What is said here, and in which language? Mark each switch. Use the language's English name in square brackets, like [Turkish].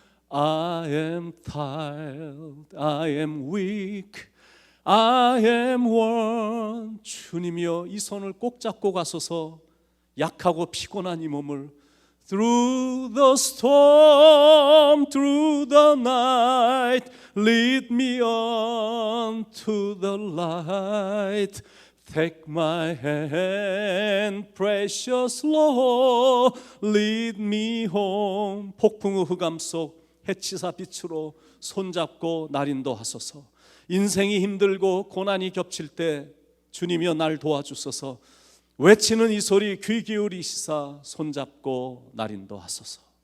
[English] I am tired, I am weak, I am worn. [Korean] 주님이여, 이 손을 꼭 잡고 가소서. 약하고 피곤한 이 몸을 [English] Through the storm, through the night, lead me on to the light. Take my hand, precious Lord, lead me home. [Korean] 폭풍의 흑암 속 해치사 빛으로 손잡고 날 인도하소서. 인생이 힘들고 고난이 겹칠 때 주님이여 날 도와주소서. 외치는 이 소리 귀 기울이시사 손잡고 날 인도하소서.